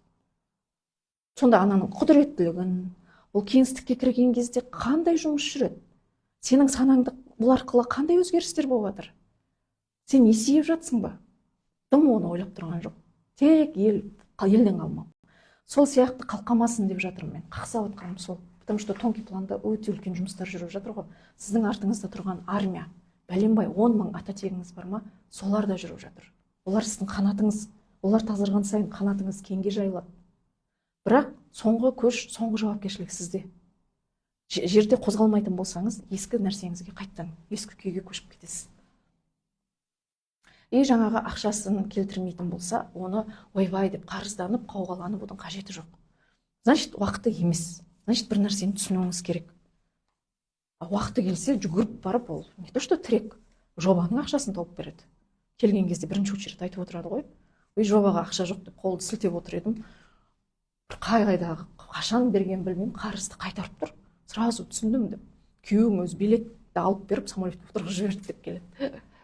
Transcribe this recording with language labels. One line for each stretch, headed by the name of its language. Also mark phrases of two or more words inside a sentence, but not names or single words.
Kazakh: Сонда ананың құдіреттілігін, ол кеңістікке кірген кезде қандай жұмыс жүреді? Сенің санаңды бұл арқылы қандай өзгерістер болып жатыр? Сен есейіп жатсың ба? Дым оны ойлап тұрған жоқ. Тек елден қалмау. Сол сияқты қалқамасын деп жатырмын мен. Қақсап отқаным сол.
Russian: потому что тонкий
Kazakh: планда өте үлкен жұмыстар жүріп жатыр ғой. Сіздің артыңызда тұрған армия, бәленбай 10 мың ата тегіңіз бар ма, солар да жүріп жатыр. Олар сіздің қанатыңыз, олар тазарған сайын қанатыңыз кеңге жайылады. Бірақ соңғы көш, соңғы жауапкершілік сізде. Жерде қозғалмайтын болсаңыз, ескі нәрсеңізге қайттан, ескі күйге көшіп кетесіз. И жаңағы ақшасын келтірмейтін болса, оны ойбай деп қарызданып, қауғаланып одан қажеті жоқ. Значит, уақыты емес. Значит, бір нәрсені түсінуіңіз керек. Уақыты келсе, жүгіріп барып, ол
Russian: не то что
Kazakh: тірек, жобаның ақшасын тауып береді. Келген кезде бірінші очередь айтып отырады ғой. Ой, жобаға ақша жоқ деп қолды сілтеп отыр едім. Бір қайдағы қашан берген білмеймін, қарызды қайтарып тұр. Сразу түсіндім деп. Күйеуім өзі билетті алып беріп, самолетке отырғызып жіберді деп келеді.